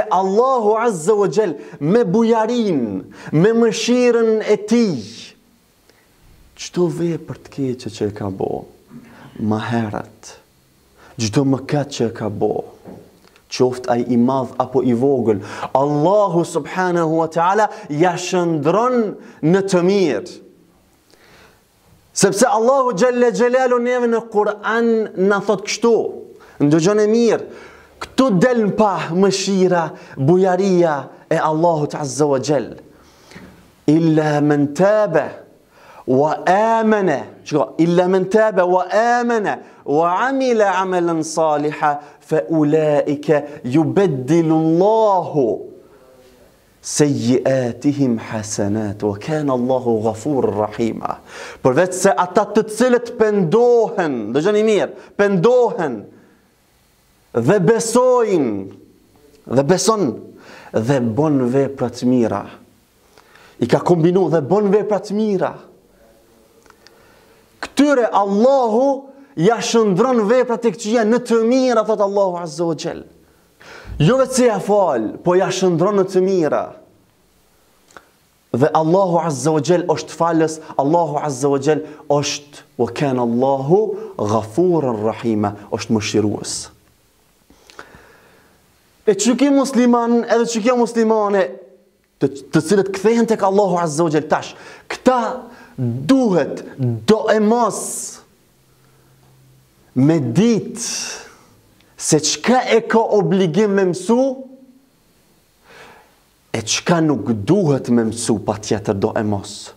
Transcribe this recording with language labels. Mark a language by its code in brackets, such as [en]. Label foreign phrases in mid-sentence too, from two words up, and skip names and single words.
[sq] Allahu [ar] عز وجل [sq] me bujarin, me mëshirën e tij, çdo vepër të keqe që e ka bo më herët, çdo mëkat që e ka bo, qoftë ai I madh apo I vogël, Allahu [ar] سبحانه وتعالى [sq] ja shëndron në të mirë. Sepse Allahu [ar] جل جلاله [sq] neve në Kur'an na thot kështu, ndëgjoni mirë, këtu del pa mëshira, bujaria e Allahut [ar] عز وجل. إلا من تاب وآمن، إلا من تاب وآمن وعمل عملا صالحا فأولئك يبدل الله سيئاتهم حسنات وكان الله غفورا رحيما. [sq] Përveç se ata të cilët pendohen, dëgjoni mirë, pendohen dhe besojnë dhe bën vepra të mira. I ka kombinu dhe bën vepra të mira. Këtyre Allahu ja shëndron veprat e këqija në të mira, thot Allahu [ar] عز وجل. [sq] Jo vetëm ja fal, po ja shëndron në të mira. Dhe Allahu [ar] عز وجل [sq] është falës, Allahu [ar] عز وجل [sq] është [ar] وكان الله غفورا رحيما, [sq] është mëshirues. E që ki musliman edhe që kjo muslimane të cilët kthehen tek Allahu [ar] عز وجل [sq] tash, këta duhet do e mos me ditë se çka e ka obligim me mësu e çka nuk duhet me mësu patjetër do e mos.